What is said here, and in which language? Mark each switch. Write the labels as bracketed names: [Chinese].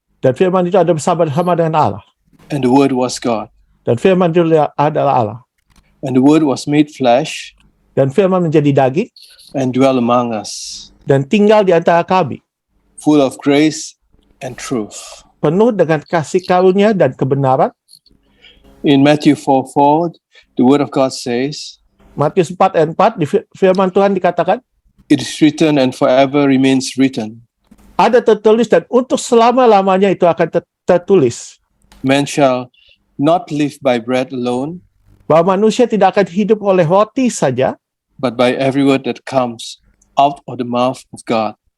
[Indonesian] dan firman itu ada bersama-sama dengan Allah, [English] and the word was God, [Indonesian] dan firman itu adalah Allah, [English] and the word was made flesh, [Indonesian] dan firman menjadi daging, [English] and dwell among us, [Indonesian] dan tinggal di antara kami, [English] full of grace and truth. [Indonesian] penuh dengan kasih karunia dan kebenaran. [English] In Matthew 4:4, the word of God says, [Indonesian] Matius 4 ayat 4, di firman Tuhan dikatakan, [English] it is written and forever remains written, [Indonesian] ada tertulis dan untuk selama-lamanya itu akan tertulis, [English] man shall not live by bread alone, [Indonesian] bahwa manusia tidak akan hidup oleh roti saja, [English] but by every word that comes out of the mouth of God.